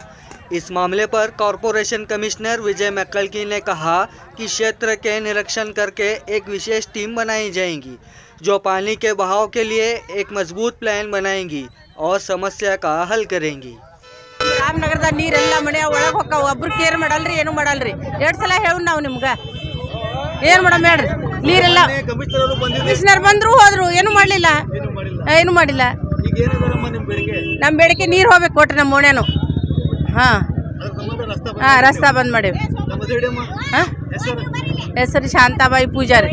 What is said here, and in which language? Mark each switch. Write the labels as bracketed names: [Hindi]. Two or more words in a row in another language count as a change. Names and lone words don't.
[Hindi] इस मामले पर कॉरपोरेशन कमिश्नर विजय मैकल्की ने कहा कि क्षेत्र के निरीक्षण करके एक विशेष टीम बनाई जाएगी जो पानी के बहाव के लिए एक मजबूत प्लान बनाएंगी और समस्या का हल करेंगी। [Kannada] रामनगरदा ನೀರೆಲ್ಲ ಮನೆ ಒಳಗೆ ಹೋಗ್ತಾವ, ಒಬ್ರು ಕೇರ್ ಮಾಡಲ್ರಿ, ಏನು ಮಾಡಲ್ರಿ। ಎರಡು ಸಲ ಹೇಳು ನಾವು ನಿಮ್ಗೆ ಏನು ಮಾಡಮ್ ಹೇಳ್ರಿ। ನೀರೆಲ್ಲ ಕಮಿಷನರ್ ಬಂದ್ರು ಹೋದ್ರು, ಏನು ಮಾಡಲಿಲ್ಲ। ನಮ್ಮ ಬೇಡಿಕೆ ನೀರು ಹೋಗ್ಬೇಕು ಕೊಟ್ರೆ ನಮ್ಮ ಓಣ್ಯಾನು। ರಸ್ತಾ ಬಂದ್ ಮಾಡೇವಿ। ಹೆಸರು ಶಾಂತಾಬಾಯಿ ಪೂಜಾರಿ।